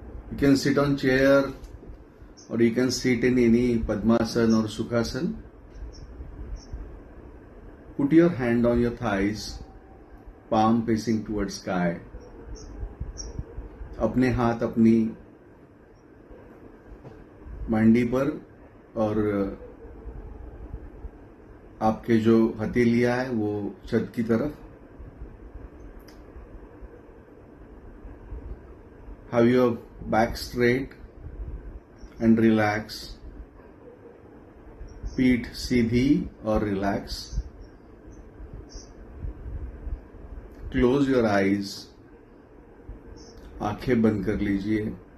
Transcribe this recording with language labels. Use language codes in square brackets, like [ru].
[en] You can sit on chair or you can sit in any Padmasana or Sukhasana. Put your hand on your thighs, palm facing towards sky. [hi] अपने हाथ अपनी मांडी पर और आपके जो हथेलियां है वो छत की तरफ. [en] Have your back straight and relax. [hi] पीठ सीधी और relax. [en] Close your eyes. [hi] आंखें बंद कर लीजिए.